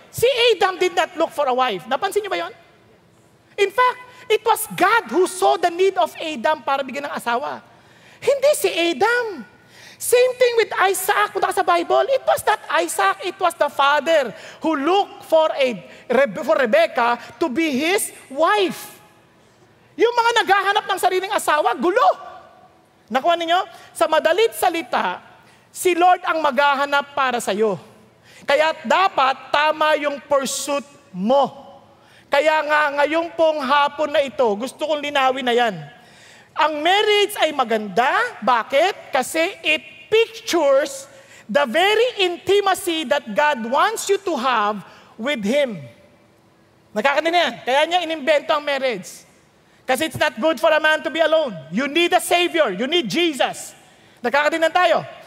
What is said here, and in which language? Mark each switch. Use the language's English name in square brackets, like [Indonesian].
[English] Si Adam did not look for a wife. [Filipino] Napansin niyo ba yon? [English] In fact, it was God who saw the need of Adam [Filipino] para bigyan ng asawa. Hindi si Adam. [English] Same thing with Isaac. [Filipino] Punta ka sa Bible. [English] It was not Isaac. It was the father who looked for Rebecca to be his wife. [Filipino] Yung mga naghahanap ng sariling asawa, gulo. Nakuha ninyo? Sa madalit salita, si Lord ang maghahanap para sa'yo. Kaya dapat tama yung pursuit mo. Kaya nga ngayong pong hapon na ito, gusto kong linawin na yan. Ang marriage ay maganda. Bakit? [English] Kasi it pictures the very intimacy that God wants you to have with Him. [Filipino] Nakakadinig yan. Kaya niya inimbento ang marriage. [English] Kasi it's not good for a man to be alone. You need a Savior. You need Jesus. [Filipino] Nakakadinig tayo.